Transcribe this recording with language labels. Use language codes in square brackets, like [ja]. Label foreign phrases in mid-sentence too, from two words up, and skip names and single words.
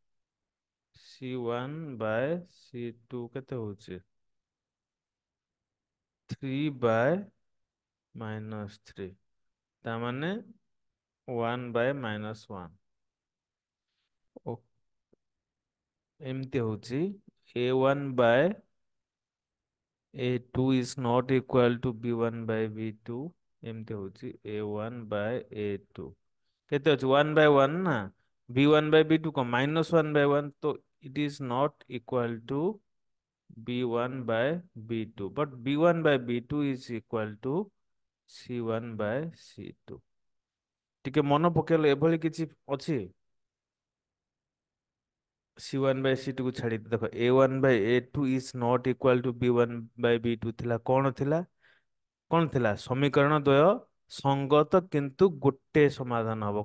[or] c1/c2 କେତେ ହଉଛି? 3/-3। ତା ମାନେ 1/-1। ଓ, ଏମିତି ହଉଛି। [en] a1/a2 is not equal to b1/b2। [or] ଏମିତି ହଉଛି a1/a2 କେତେ ଅଛି? 1/1 ନା। b1/b2 କଣ? -1/1। [en] ତ it is not equal to b1/b2, but b1/b2 is equal to c1/c2। [or] ଟିକେ ମନେ ପକେଇଲେ ଏଭଳି କିଛି ଅଛି? [en] c one by c two [or] କୁ ଛାଡି ଦେଖ [en] a one by a two is not equal to b one by b two [or] ଥିଲା କଣ ଥିଲା? କଣ ଥିଲା? ସମୀକରଣ ଦ୍ୱୟ ସଙ୍ଗତ କିନ୍ତୁ ଗୋଟେ ସମାଧାନ ହବ।